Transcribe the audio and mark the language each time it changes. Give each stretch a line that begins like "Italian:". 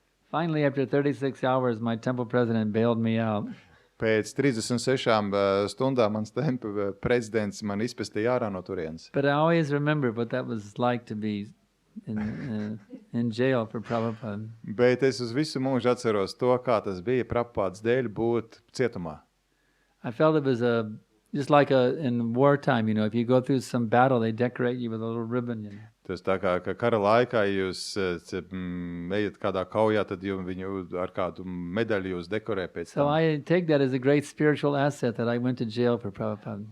English: Finally, after 36 hours, my temple president bailed me out.
Latvian: Pēc 36 stundām mans tempa prezidents man izpestīja ārā no turienes.
English: But I always remember what that was like to be in jail for Prabhupada.
Latvian: Bet es uz visu mūžu atceros to, kā tas bija Prabhupādas dēļ būt cietumā.
English: I felt it was just like in wartime, you know, if you go through some battle, they decorate you with a little ribbon, you know.
Latvian: Tas tā kā ka kara laikā jūs ejat kādā kaujā, tad viņu ar kādu medaļu jūs dekorē pēc
English: So
Latvian: tam.
English: I take that as a great spiritual asset that I went to jail for Prabhupada.